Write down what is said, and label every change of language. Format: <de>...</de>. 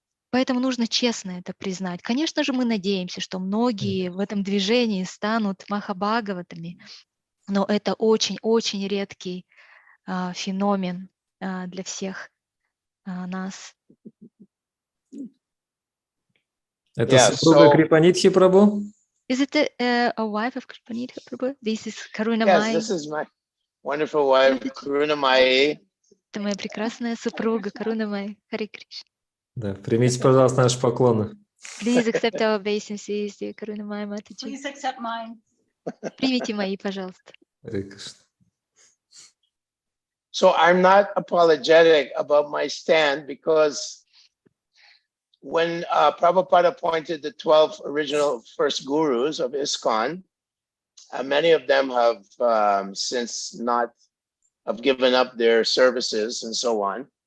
<ru>Поэтому нужно честно это признать. Конечно же, мы надеемся, что многие в этом движении станут Махабхагаватами, но это очень-очень редкий феномен для всех нас. Это супруга Крипанидхи Прабху?</ru> <en>Is it a wife of Kripanidhи Prabhu? This is Karuna Yes, Mai. this is my wonderful wife, Karuna Mai.</en> <ru>Это моя прекрасная супруга Каруна Май. Харе Кришна. Да, примите, пожалуйста, наши поклоны.</ru> <en>Please accept our obeisances, dear Karuna Mai Mataji. Please accept mine.</en> <ru>Примите мои, пожалуйста. Харе Кришна.</ru> <en>So I'm not apologetic about my stand because when Prabhupada appointed the 12 original first gurus of ISKCON, many of them have since have given up their services and so on.</en>